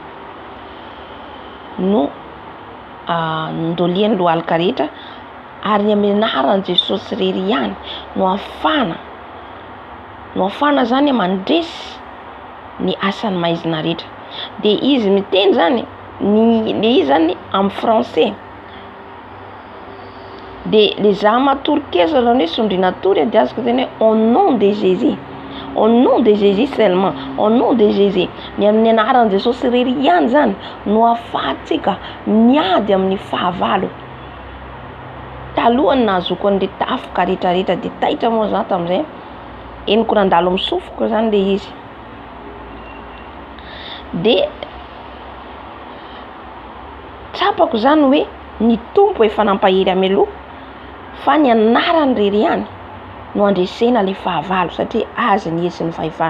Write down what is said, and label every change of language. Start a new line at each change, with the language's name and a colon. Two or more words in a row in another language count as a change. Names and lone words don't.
Malagasy: no ndolian'ny lohalika rehetra, ary amin'ny anaran'i Jesosy irery ihany no afana zany mandresy ny asan'ny maizina rehetra. De izy miteny zany le izy zany amin'ny français. De le za matory kesa zany hoe sondrina tory de azoko teny hoe
French: au nom de Jésus. Au nom de Jésus seulement, au nom de Jésus.
Malagasy: Ny amin'ny anaran'i Jesosy irery ihany zany no ahafahantsika miady amin'ny fahavalo. Talohany nahazoko an'le tafoka rehetrarehetra de taitra moa za tamin'izay eniko nandalo misofoko zany le izy. De tsapako zany hoe ny tompo efa nampahery ameloha fa ny anarany irery ihany no andresena le fahavalo satria azy ny ezy ny fahefana.